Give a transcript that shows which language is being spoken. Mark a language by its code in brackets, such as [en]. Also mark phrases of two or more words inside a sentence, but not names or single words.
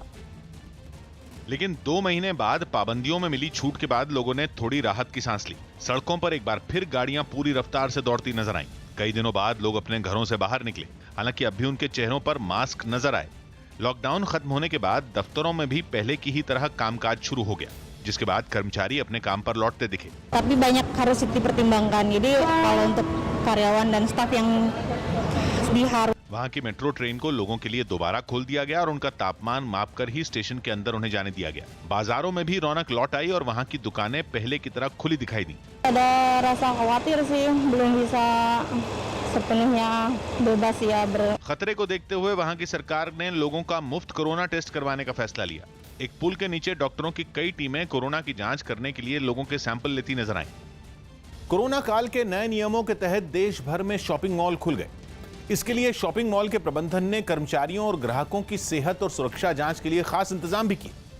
[hi] लेकिन 2 महीने बाद पाबंदियों में मिली छूट के बाद लोगों ने थोड़ी राहत की सांस ली। सड़कों पर एक बार फिर गाड़ियां पूरी रफ्तार से दौड़ती नजर आईं। कई दिनों बाद लोग अपने घरों से बाहर निकले, हालांकि अब भी उनके चेहरों पर मास्क नजर आए। लॉकडाउन खत्म होने के बाद दफ्तरों में भी पहले की ही तरह कामकाज शुरू हो गया, जिसके बाद कर्मचारी अपने काम पर लौटते दिखे। [id] Tapi banyak harus dipertimbangkan. Jadi kalau untuk karyawan dan staf yang diharus [hi] वहां की मेट्रो ट्रेन को लोगों के लिए दोबारा खोल दिया गया और उनका तापमान मापकर ही स्टेशन के अंदर उन्हें जाने दिया गया। बाजारों में भी रौनक लौट आई और वहां की दुकानें पहले की तरह खुली दिखाई दी। [id] ada rasa khawatir sih, belum bisa sepenuhnya bebas ya [hi] खतरे को देखते हुए वहां की सरकार ने लोगों का मुफ्त कोरोना टेस्ट करवाने का फैसला लिया। एक पुल के नीचे डॉक्टरों की कई टीमें कोरोना की जांच करने के लिए लोगों के सैंपल लेती नजर आईं। कोरोना काल के नए नियमों के तहत देश भर में शॉपिंग मॉल खुल गए। इसके लिए शॉपिंग मॉल के प्रबंधन ने कर्मचारियों और ग्राहकों की सेहत और सुरक्षा जांच के लिए खास इंतजाम भी किए।